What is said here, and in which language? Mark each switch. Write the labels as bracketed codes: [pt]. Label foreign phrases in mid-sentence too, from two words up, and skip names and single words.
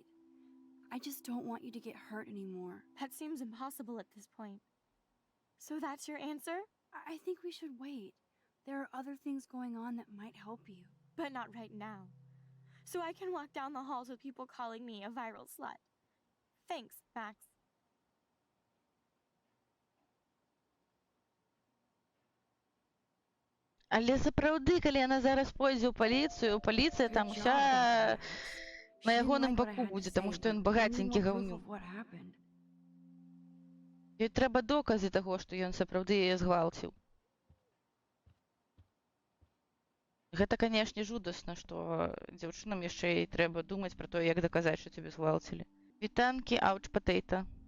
[en] I just don't want you to get hurt anymore. That seems impossible at this point. So that's your answer? I think we should wait. There are other things going on that might help you. But not right now. So I can walk down the halls with people calling me a viral slut. Thanks, Max. [be] Але сапраўды, калі яна зараз пойдзе ў паліцыю, паліцыя там [en] Good job, [be] уся [en] Dr. Max. [be] на [en] She didn't [be] ягоным [en] like what I [be] баку [en] had to [be] будзе, [en] say, [be] таму што ён [en] but we need [be] багаценькі [en] more proof [be] гаўнюк. [en] of what happened. [be] Ёй трэба доказы таго, што ён сапраўды яе згвалціў. Гэта, канешне, жудасна, што дзяўчынам яшчэ і трэба думаць пра тое, як даказаць, што цябе згвалцілі. Вітанкі, [en] ouch potato.